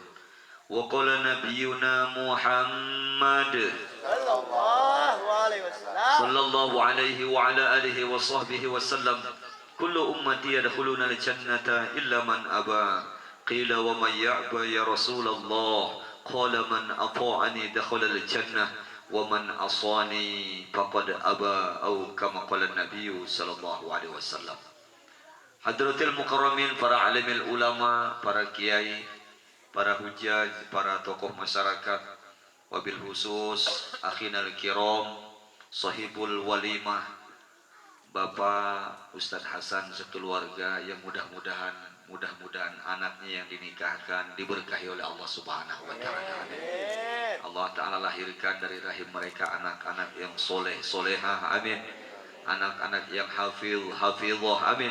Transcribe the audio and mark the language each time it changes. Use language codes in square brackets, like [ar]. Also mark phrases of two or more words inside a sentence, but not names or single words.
[ar] وقال نبينا محمد صلى الله عليه وعلى آله وصحبه وسلم كل أمتي يدخلون الجنة إلا من أبى. قيل ومن يأبى يا رسول الله؟ قال من أطاعني دخل الجنة ومن عصاني فقد أبى، أو كما قال النبي صلى الله عليه وسلم. حضرة المكرمين, [id] para [ar] عالم العلماء, [id] para kiai, para hujaj, para tokoh masyarakat, [ar] وبالخصوص أخينا الكرام, صاحب الوليمة, [id] Bapak Ustadz Hasan sekeluarga yang mudah-mudahan anaknya yang dinikahkan diberkahi oleh Allah [ar] سبحانه وتعالى. [id] Allah taala lahirkan dari rahim mereka anak-anak yang soleh solehah, amin. Anak-anak yang hafizah, amin.